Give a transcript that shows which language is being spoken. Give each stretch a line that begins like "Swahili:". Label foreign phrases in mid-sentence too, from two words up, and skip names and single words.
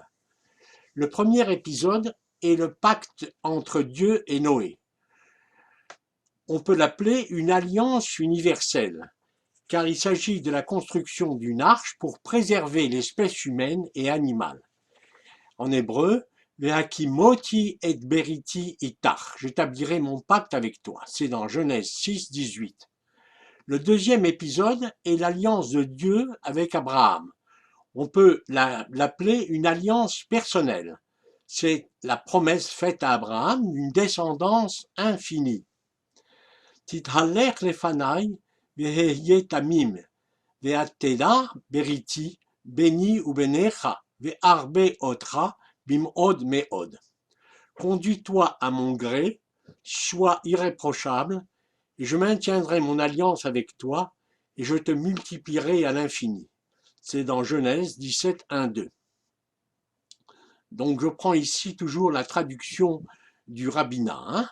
French: Le premier épisode est le pacte entre Dieu et Noé. On peut l'appeler une alliance universelle, car il s'agit de la construction d'une arche pour préserver l'espèce humaine et animale. En hébreu,
Hebrew: והקמותי את בריתי אתך,
French: j'établirai mon pacte avec toi. C'est dans Genèse 6, 18. Le deuxième épisode est l'alliance de Dieu avec Abraham. On peut l'appeler une alliance personnelle. C'est la promesse faite à Abraham d'une descendance infinie.
Hebrew: התהלך לפני והיה תמים ואתנה בריתי ביני ובינך וארבה אותך במאד מאד.
French: Conduis-toi à mon gré, sois irréprochable, et je maintiendrai mon alliance avec toi, et je te multiplierai à l'infini. C'est dans Genèse 17, 1, 2. Donc je prends ici toujours la traduction du rabbinat.